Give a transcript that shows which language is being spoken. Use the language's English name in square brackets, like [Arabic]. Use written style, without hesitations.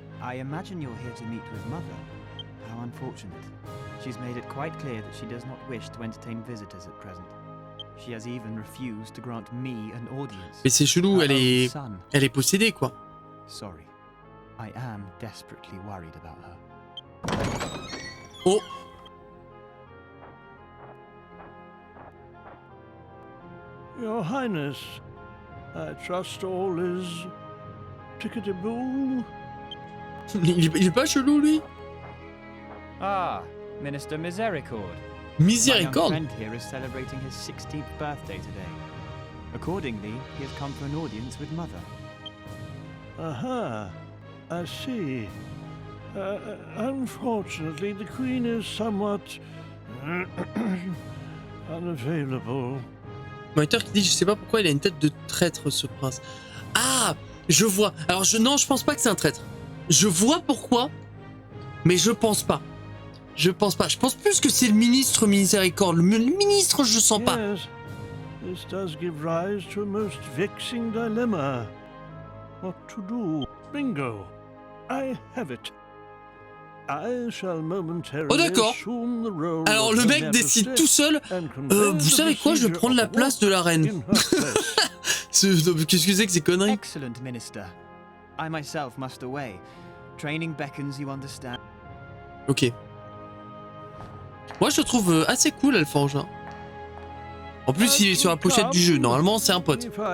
[English] I imagine you're here to meet with Mother. How unfortunate. She's made it quite clear that she does not wish to entertain visitors at present. She has even refused to grant me an audience. [French] Mais c'est chelou, elle est possédée, quoi. [English] Sorry. I am desperately worried about her. Oh! Your Highness, I trust all is tickety-boo. [French] Il est pas chelou, lui? [English] Ah, Minister Misericord. Misericord? My young friend here is celebrating his 16th birthday today. Accordingly, he has come for an audience with Mother. Aha, I see. Unfortunately, the Queen is somewhat unavailable. [French] Moniteur qui dit, je sais pas pourquoi il a une tête de traître, ce prince. Ah, je vois. Alors non, je pense pas que c'est un traître. Je vois pourquoi, mais je pense pas. Je pense pas. Je pense plus que c'est le ministre Miséricorde. Le ministre, je sens pas. [English] Yes, this does give rise to a most vexing dilemma. What to do? Bingo. I have it. I shall momentarily [French] Oh d'accord. Alors le mec décide tout seul. Vous savez quoi? Je vais prendre la place de la reine. Qu'est-ce que c'est que ces conneries? [English] Excellent, Minister. I myself must away. Training beckons, you understand. [French] Ok. Moi je le trouve assez cool, Alphonse. Hein. En plus il est sur la pochette du jeu. Normalement c'est un pote.